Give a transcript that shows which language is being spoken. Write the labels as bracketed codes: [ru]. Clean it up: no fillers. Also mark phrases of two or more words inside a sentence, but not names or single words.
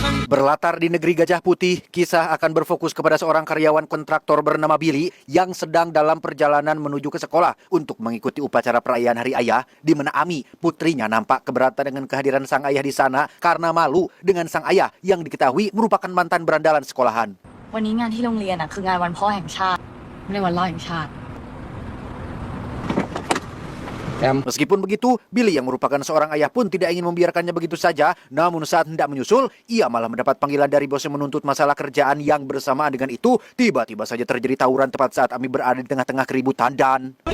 [id] Berlatar di negeri Gajah Putih, kisah akan berfokus kepada seorang karyawan kontraktor bernama Billy yang sedang dalam perjalanan menuju ke sekolah untuk mengikuti upacara perayaan Hari Ayah, di mana Ami, putrinya, nampak keberatan dengan kehadiran sang ayah di sana karena malu dengan sang ayah yang diketahui merupakan mantan berandalan sekolahan. [th] วันนี้งานที่โรงเรียนคืองานวันพ่อแห่งชาติไม่ได้วันพ่อแห่งชาติ [id] Meskipun begitu, Billy yang merupakan seorang ayah pun tidak ingin membiarkannya begitu saja. Namun saat hendak menyusul, ia malah mendapat panggilan dari bosnya menuntut masalah kerjaan yang bersamaan dengan itu. Tiba-tiba saja terjadi tawuran tepat saat Ami berada di tengah-tengah keributan dan...